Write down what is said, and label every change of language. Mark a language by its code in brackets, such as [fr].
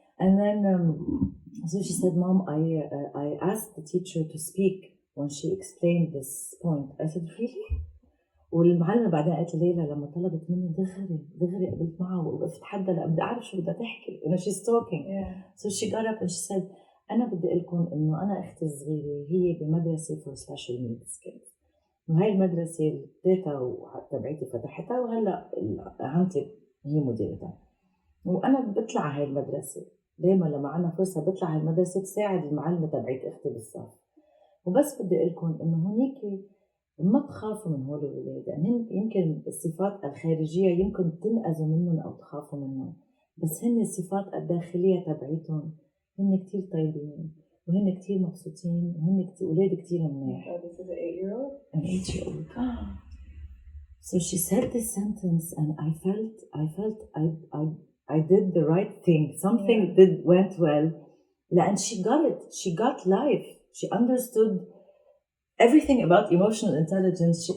[en] And then so she said, Mom, I asked the teacher to speak when she explained this point. I said, really? [ar] والمعلمة بعدين قالت ليلى لما طلبت مني دغري قبلت معها ووقفت حدها لأ بدي أعرف شو بدها تحكي. [en] She's talking. Yeah. So she got up and she said, [ar] أنا بدي أقول لكم إنه أنا أختي الصغيرة هي بمدرسة [en] for special needs kids. [ar] وهاي المدرسة التيتا تبعتي فتحتها وهلا عمتي هي مديرتها. وأنا بطلع هاي المدرسة دايما لما عنا فرصة بطلع هاي المدرسة تساعد المعلمة تبعت أختي بالصف. وبس بدي أقول لكم إنه هونيك ما تخافوا من هول الولاد، يعني يمكن الصفات الخارجية يمكن تنقذوا منهم أو تخافوا منهم، بس هن الصفات الداخلية تبعيتهم هن كتير طيبين وهن كتير مبسوطين وهن ولاد كتير منيح. [en] This is an 8-year-old? An 8-year-old. So she said this sentence and I felt I did the right thing. Something went well. And she got it. She got life. She understood everything about emotional intelligence.